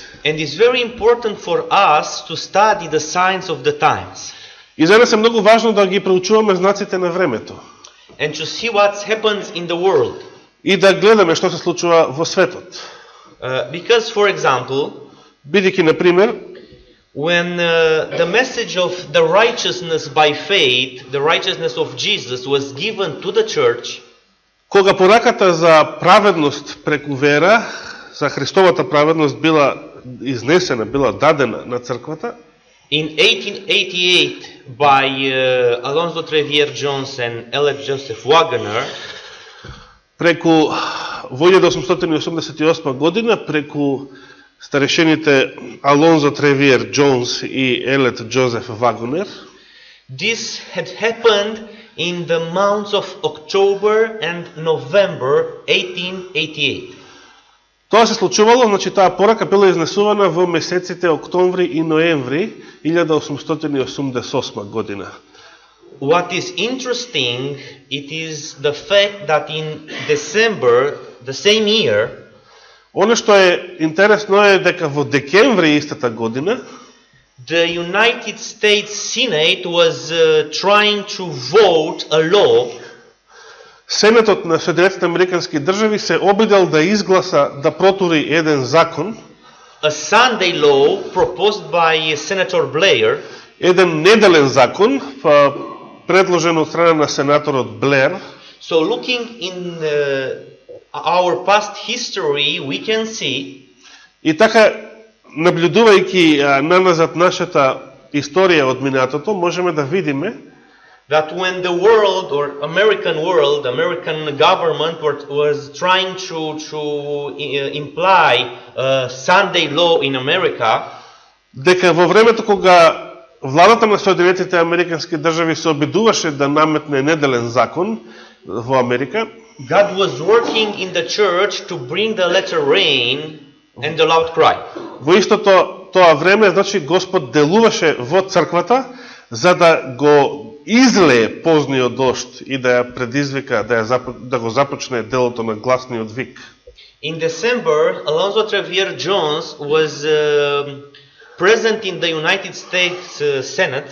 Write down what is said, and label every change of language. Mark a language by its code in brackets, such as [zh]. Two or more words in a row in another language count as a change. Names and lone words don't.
[en] And it's very important for us to study the signs of the times [mk] И за нас е многу важно да ги проучуваме знаците на времето [en] and to see what happens in the world. [mk] и да гледаме што се случува во светот. [en] Because, for example, [mk] Бидејќи, например, [en] when the message of the righteousness by faith, the righteousness of Jesus, was given to the church, [mk] кога пораката за праведност преку вера, за Христовата праведност била изнесена, била дадена на црквата, [en] in 1888 by Alonzo Trevier Jones and Elliot Joseph Wagner, [mk] преку во 1888 година, преку старешените Алонзо Тревиер Джонс и Елет Джозеф Вагнер, [en] this had happened in the months of October and November 1888. [mk] Тоа се случувало, значи таа порака била изнесувана во месеците октомври и ноември 1888 година. [en] what is interesting, it is the fact that in December, the same year, [mk] Оно што е интересно е дека во декември истата година [en] the United States Senate was trying to vote a law [mk] Сенатот на Соединетите Американски држави се обидел да изгласа, да протури еден закон, [en] a Sunday law proposed by Senator Blair, [mk] еден неделен закон, предложен од страна на сенаторот Блер. [en] So looking in our past history, we can see [mk] И така, наблюдувајќи наназад нашата историја од минатото, можеме да видиме [en] that when the world or American government was trying to imply Sunday law in America, [mk] дека во времето кога владата на Соединетите Американски држави се обидуваше да наметне неделен закон во Америка, [en] God was working in the church to bring the latter rain and the loud cry. [mk] во истото тоа време, значи Господ делуваше во црквата за да го излее позниот дожд и да ја предизвика, да го започне делото на гласниот вик. [en] In December, Alonzo Trevier Jones was present in the United States Senate.